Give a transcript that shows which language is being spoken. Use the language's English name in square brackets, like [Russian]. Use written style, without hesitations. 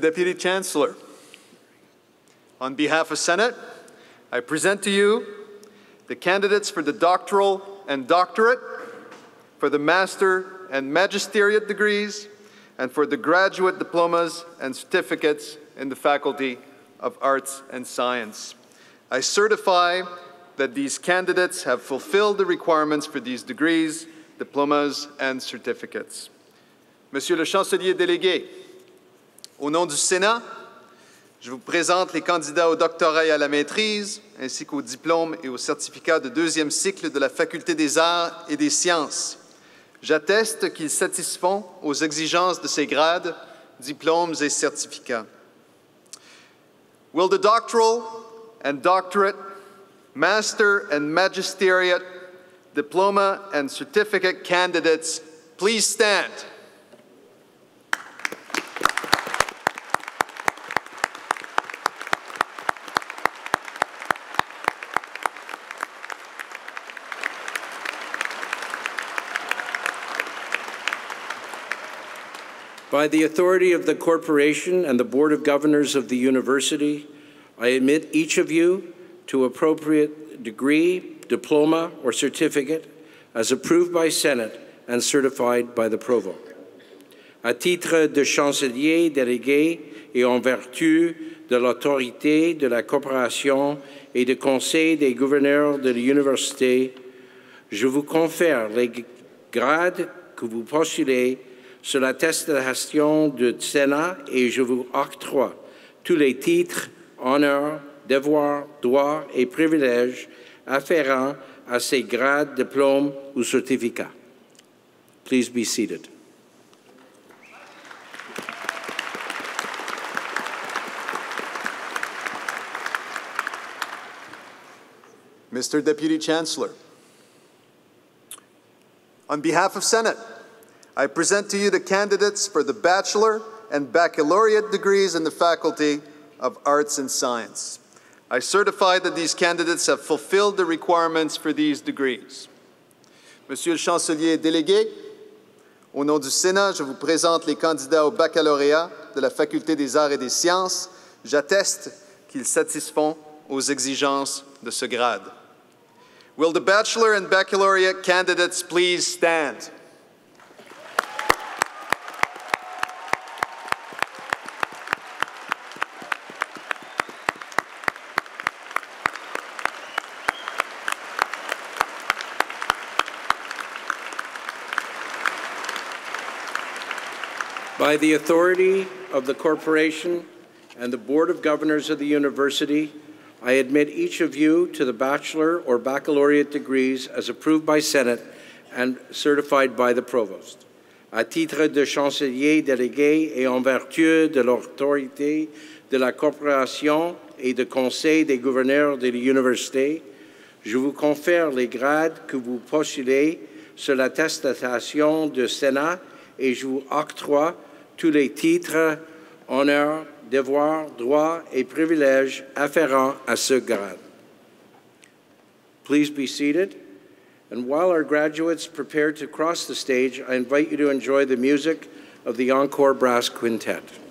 [English] Deputy Chancellor, on behalf of Senate, I present to you the candidates for the doctoral and doctorate, for the master and magisteriate degrees, and for the graduate diplomas and certificates in the Faculty of Arts and Science. I certify that these candidates have fulfilled the requirements for these degrees, diplomas, and certificates. [French] Monsieur le Chancelier délégué, au nom du Sénat, je vous présente les candidats au doctorat et à la maîtrise, ainsi qu'au diplôme et au certificat de deuxième cycle de la Faculté des Arts et des Sciences. J'atteste qu'ils satisfont aux exigences de ces grades, diplômes et certificats. [English] Will the doctoral and doctorate, master and magisteriate, diploma and certificate candidates please stand? By the authority of the corporation and the Board of Governors of the University, I admit each of you to appropriate degree, diploma, or certificate as approved by Senate and certified by the Provost. [French] À titre de chancelier délégué et en vertu de l'autorité de la coopération et du conseil des gouverneurs de l'université, je vous confère les grades que vous postulez sur l'attestation du Sénat et je vous octroie tous les titres, honneurs, devoirs, droits et privilèges afférents à ces grades, diplômes ou certificats. [English] Please be seated. Mr. Deputy Chancellor, on behalf of Senate, I present to you the candidates for the bachelor and baccalaureate degrees in the Faculty of Arts and Science. I certify that these candidates have fulfilled the requirements for these degrees. [French] Monsieur le chancelier délégué, au nom du Sénat, je vous présente les candidats au baccalauréat de la Faculté des Arts et des Sciences. J'atteste qu'ils satisfont aux exigences de ce grade. [English] Will the bachelor and baccalaureate candidates please stand? By the authority of the corporation and the Board of Governors of the University, I admit each of you to the bachelor or baccalaureate degrees as approved by Senate and certified by the Provost. [French] À titre de chancelier délégué et en vertu de l'autorité de la corporation et du conseil des gouverneurs de l'université, je vous confère les grades que vous postulez sur l'attestation du Sénat et je vous octroie tous les titres, honneurs, devoirs, droits et privilèges afférents à ce grade. [English] Please be seated. And while our graduates prepare to cross the stage, I invite you to enjoy the music of the Encore Brass Quintet.